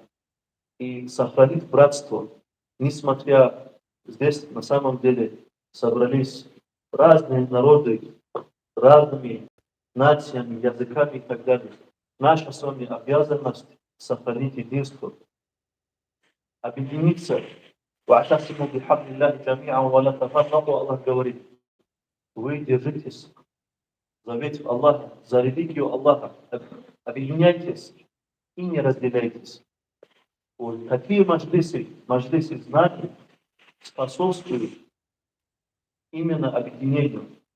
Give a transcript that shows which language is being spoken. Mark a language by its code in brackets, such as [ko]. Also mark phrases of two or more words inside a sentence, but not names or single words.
[ru] И сохранить братство, несмотря здесь на самом деле собрались разные народы, разными нациями, языками и так далее. Наша с вами обязанность сохранить единство, объединиться. [ar] وَاعْتَصِمُوا بِحَبْلِ اللَّهِ جَمِيعًا وَلَا تَفَرَّقُوا. [ru] Аллах говорит: вы держитесь завет Аллаха, за религию Аллаха, объединяйтесь и не разделяйтесь. Вот такие маджлисы знаний способствуют именно объединению.